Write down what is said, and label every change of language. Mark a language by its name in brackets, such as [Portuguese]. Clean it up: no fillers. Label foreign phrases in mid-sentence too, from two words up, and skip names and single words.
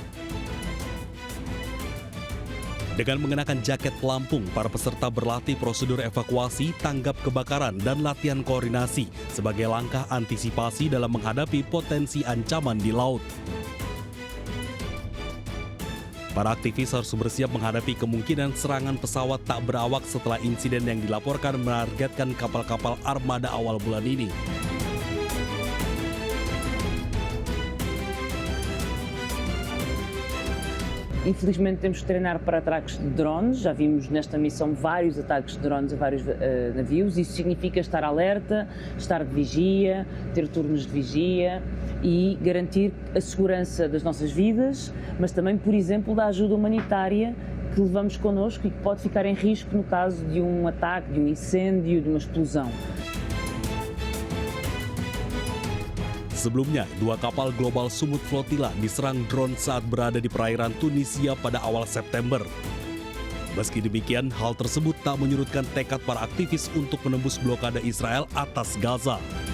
[Indonesian] Dengan mengenakan jaket pelampung, para peserta berlatih prosedur evakuasi, tanggap kebakaran, dan latihan koordinasi sebagai langkah antisipasi dalam menghadapi potensi ancaman di laut. Para aktivis harus bersiap menghadapi kemungkinan serangan pesawat tak berawak setelah insiden yang dilaporkan menargetkan kapal-kapal armada awal bulan ini. [Portuguese] Infelizmente temos que treinar para ataques de drones, já vimos nesta missão vários ataques de drones a vários navios, isso significa estar alerta, estar de vigia, ter turnos de vigia e garantir a segurança das nossas vidas, mas também, por exemplo, da ajuda humanitária que levamos connosco e que pode ficar em risco no caso de um ataque, de um incêndio, de uma explosão. [Indonesian] Sebelumnya, 2 kapal Global Smooth Flotilla diserang drone saat berada di perairan Tunisia pada awal September. Meski demikian, hal tersebut tak menyurutkan tekad para aktivis untuk menembus blokade Israel atas Gaza.